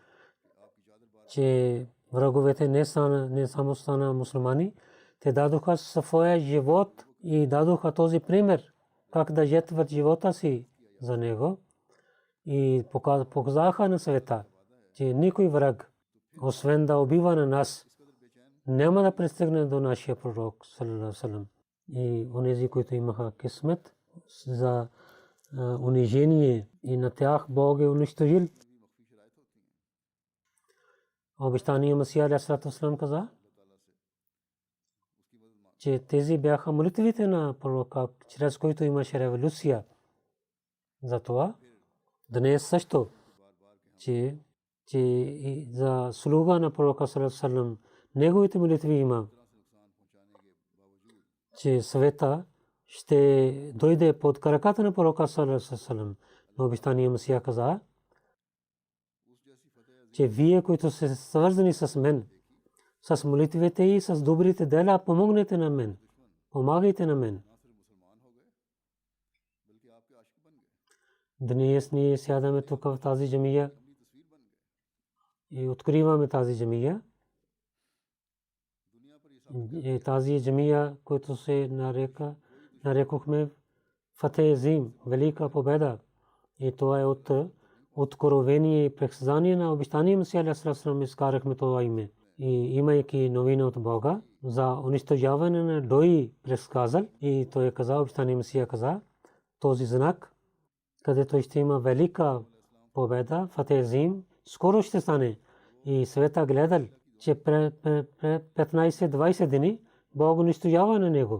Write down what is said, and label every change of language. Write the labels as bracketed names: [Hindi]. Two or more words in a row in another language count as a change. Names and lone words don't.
[Bulgarian] че враговете не само стана мусулмани, те дадоха своя живот и дадоха този пример, как да жертват живота си за него и показаха на света, че никой враг, освен да убива на нас, няма да пристигне до нашия пророк [Arabic] صلى الله عليه وسلم. [Bulgarian] И онези, които имаха късмет за унижение и на тях Бог е унищожил. Обещания Масия [Arabic] عليه السلام [Bulgarian] каза, че тези бяха молитвите на пророка, чрез които имаше революция. Затова днес също, че за слуга на пророка [Arabic] صلى الله عليه وسلم [Bulgarian] неговите молитви има, че света ще дойде под краката на пророка [Arabic] صلى الله عليه وسلم. [Bulgarian] Но обещания Масия каза, че вие, които сте свързани с мен, с молитвите и с добрите дела, помогнете на мен, помагайте на мен. Днес ние сядаме тук в тази джамия и откриваме тази джамия. И тази джамия, която се нарекохме Фатех Азим, велика победа. И това е от откровение и предсказание на обещания Масия [Arabic] عليه السلام [Bulgarian] изкарахме това име. И имайки новина от Бога за унищожаване на Дой предсказал, и той е казал, обещания Масия каза, този знак, където ще има велика победа, Фатех Азим, скоро ще стане. И света гледал, че 15-20 дни Бог унищожава на него.